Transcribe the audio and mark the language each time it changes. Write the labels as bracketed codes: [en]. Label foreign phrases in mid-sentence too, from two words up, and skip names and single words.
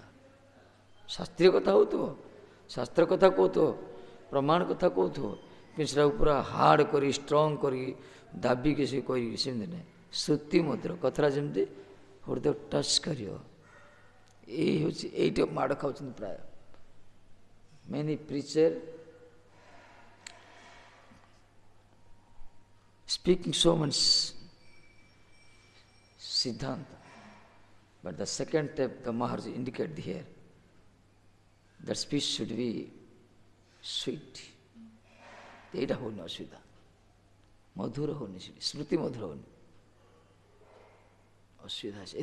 [or] ଶାସ୍ତ୍ରୀୟ କଥା ହେଉଥିବ, ଶାସ୍ତ୍ର କଥା କହୁଥିବ, ପ୍ରମାଣ କଥା କହୁଥିବ, କିନ୍ତୁ ସେଟାକୁ ପୁରା ହାର୍ଡ଼ କରି ଷ୍ଟ୍ରଙ୍ଗ କରିକି ଦାବିକି ସେ କହିକି ସେମିତି ନାହିଁ। ଶ୍ରୁତି ମଧୁର କଥାଟା ଯେମିତି ହୃଦୟ ଟଚ୍ କରିବ। ଏଇ ହେଉଛି, ଏଇଟା ମାଡ଼ ଖାଉଛନ୍ତି ପ୍ରାୟ [en] many preacher speaking so much siddhanta, but the second step the Maharaj indicate here, that speech should be sweet. [or] ଏଇଟା ହେଉନି ଅସୁବିଧା, ମଧୁର ହେଉନି, ସେଠି ସ୍ମୃତି ମଧୁର ହେଉନି, ଅସୁବିଧା ଅଛି।